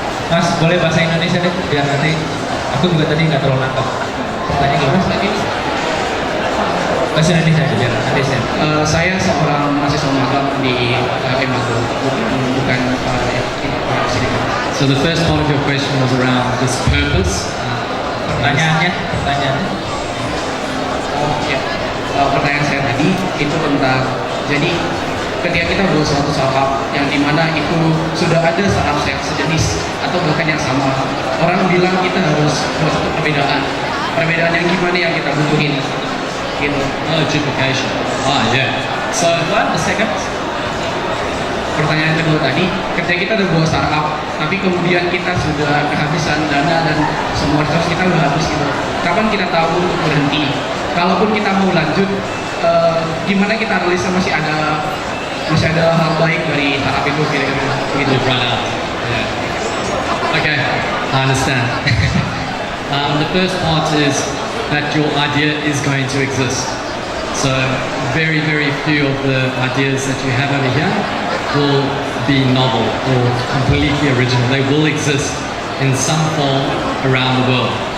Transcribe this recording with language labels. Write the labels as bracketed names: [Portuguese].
[Indonesian] Mas, boleh bahasa Indonesia deh, biar nanti aku juga tadi nggak terlalu nangkep. Pertanyaan gimana? Bahasa Indonesia aja, biar nanti saya. Saya seorang mahasiswa magang di Emago, bukan sini. [English] So the first part of your question was around this purpose. [Indonesian] Pertanyaannya. Oh ya, pertanyaan saya tadi itu tentang, jadi ketika kita buat suatu startup yang dimana itu sudah ada startup yang sejenis atau bahkan yang sama, orang bilang kita harus buat satu perbedaan yang gimana yang kita butuhin gitu. [English] Oh, duplication. Yeah. So What? The second? [Indonesian] Pertanyaan kedua tadi, ketika kita udah buat startup tapi kemudian kita sudah kehabisan dana dan semua resource kita udah habis gitu, kapan kita tahu untuk berhenti? Kalaupun kita mau lanjut, gimana kita analisa masih ada hal baik dari startup itu kira-kira gitu. [English] you've run out. Yeah. Okay, I understand. The first part is that your idea is going to exist. So very, very few of the ideas that you have over here will be novel or completely original. They will exist in some form around the world.